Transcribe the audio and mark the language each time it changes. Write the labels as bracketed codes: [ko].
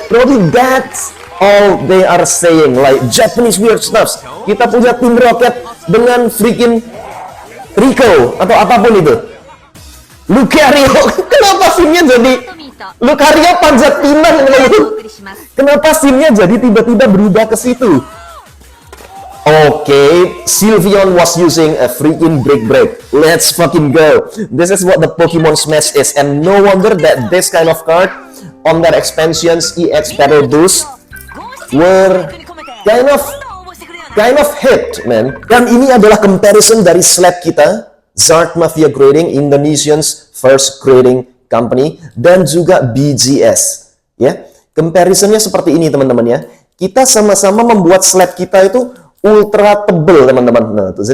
[en] Probably that's all they are saying, like Japanese weird stuffs. [id] Kita punya Team Rocket dengan freaking Rico atau apapun itu. Lucario, kenapa scene-nya jadi Lucario panjat pinang? Kenapa scene-nya jadi tiba-tiba berubah ke situ? [en] Okay, Sylveon was using a freaking break. Let's fucking go. This is what the Pokemon Smash is, and no wonder that this kind of card on their expansions EX Battle Boost were kind of hit, man. [id] Dan ini adalah comparison dari slab kita, Zard Mafia Grading, [en] Indonesian's first grading company, [id] dan juga BGS. Ya, comparisonnya seperti ini teman-teman ya. Kita sama-sama membuat slab kita itu ultra tebel teman-teman. Nah, tuh.